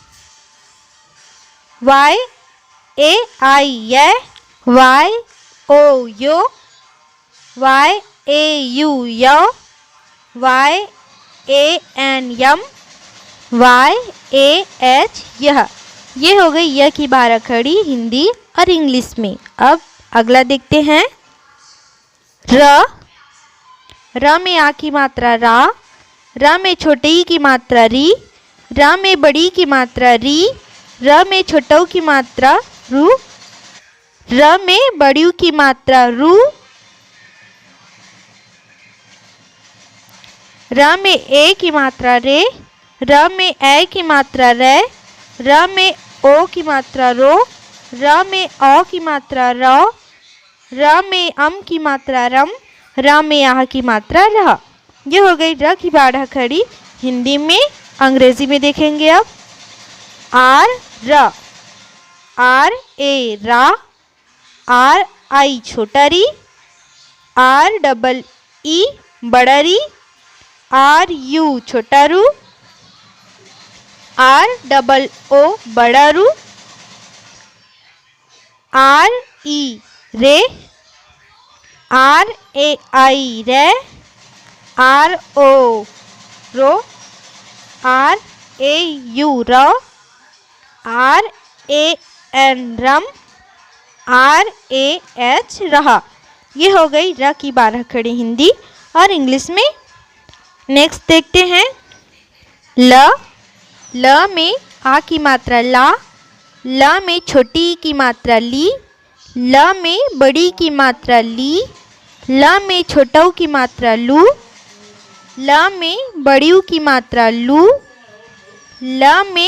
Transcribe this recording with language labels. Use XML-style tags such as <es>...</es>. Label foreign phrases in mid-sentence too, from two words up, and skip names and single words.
<en>Y A I ये, Y O यो, Y A U यो, Y A N यम, Y A H यह।</en> <hi>ये हो गई यह की 12 खड़ी हिंदी और इंग्लिश में। अब अगला देखते हैं र। र में आ की मात्रा रा, र में छोटे ई की मात्रा री, र में बड़ी की मात्रा री, र में छोटऊ की मात्रा रू, र में बड़ी की मात्रा रू, र में ए की मात्रा रे, र में ए की मात्रा रे, र में ओ की मात्रा रो, र में औ की मात्रा रौ, र में अम की मात्रा रम, र में आह की मात्रा रह। ये हो गई र की 12 खड़ी। हिंदी में अंग्रेजी में देखेंगे अब।</hi> <en>R र, R A रा, R I</en> <hi>छोटा री,</hi> <en>R double E</en> <hi>बड़ा री,</hi> <en>R U</en> <hi>छोटा रू,</hi> <en>R double O</en> <hi>बड़ा रू,</hi> <en>R E रे, R A I रे, R O रो, R A U रो, R A N रम, R A H रहा।</en> <hi>ये हो गई र की 12 खड़ी हिंदी और इंग्लिश में। नेक्स्ट देखते हैं ल। ल में आ की मात्रा ला, ल में छोटी ई की मात्रा ली, ल में बड़ी की मात्रा ली, ल में छोटा ऊ की मात्रा लू, ल में बड़ी ऊ की मात्रा लू, ल</hi>